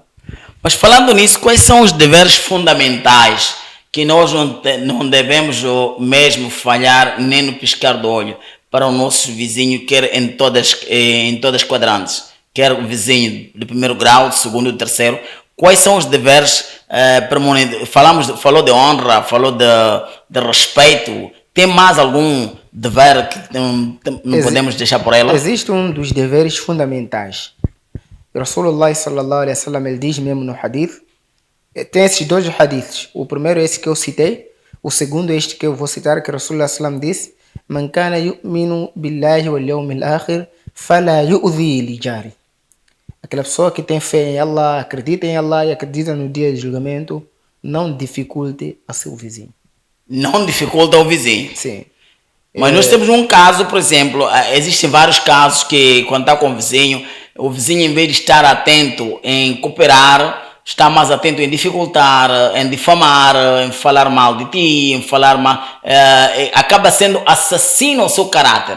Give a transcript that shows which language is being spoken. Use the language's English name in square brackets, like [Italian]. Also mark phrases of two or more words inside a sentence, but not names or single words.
[Portuguese] Mas falando nisso, quais são os deveres fundamentais que nós não devemos mesmo falhar nem no piscar do olho para o nosso vizinho, quer em todas as quadrantes, quer o vizinho do primeiro grau, do segundo e do terceiro? Quais são os deveres permanentes? Falou de honra, falou de respeito. Tem mais algum dever que não podemos deixar por ela? Existe um dos deveres fundamentais. [Arabic] رسول الله صلى الله عليه وسلم [Portuguese] ele diz mesmo no hadith. Tem esses dois hadiths. O primeiro é esse que eu citei. O segundo é este que eu vou citar, que [Arabic] رسول الله سلم [Portuguese] disse: [Arabic] "من كان يؤمن بالله واليوم الآخر فلا يؤذي لجاري." [Portuguese] Aquela pessoa que tem fé em Allah, acredita em Allah e acredita no dia de julgamento, não dificulte a seu vizinho. Não dificulta ao vizinho. Sim. Mas nós temos um caso, por exemplo, existem vários casos que quando está com o vizinho em vez de estar atento em cooperar, está mais atento em dificultar, em difamar, em falar mal de ti, em falar mal, acaba sendo assassino ao seu caráter.